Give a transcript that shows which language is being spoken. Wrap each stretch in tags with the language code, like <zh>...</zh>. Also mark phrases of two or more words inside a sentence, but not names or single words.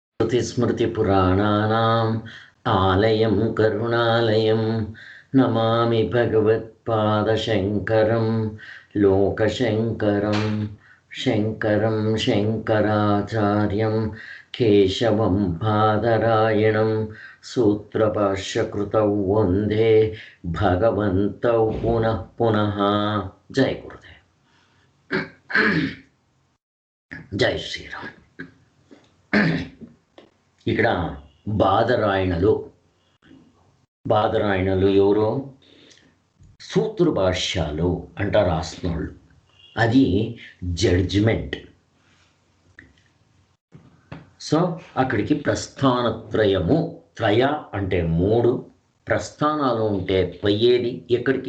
<sa>श्रुतिस्मृतिपुराणानाम् आलयं करुणालयं नमामि भगवत्पादशङ्करं लोकशङ्करं शङ्करं शङ्कराचार्यं केशवं बादरायणं सूत्रभाष्यकृतौ वन्दे भगवन्तौ पुनः पुनः। जय गुरुदेव। जय श्रीराम।</sa> <te>ఇక్కడ బాదరాయణలు ఎవరో సూత్ర భాష్యాలు అంట రాస్తున్నోళ్ళు. అది జడ్జిమెంట్. సో అక్కడికి ప్రస్థానత్రయము, త్రయ అంటే 3 ప్రస్థానాలు ఉంటే పోయేది ఎక్కడికి?</te>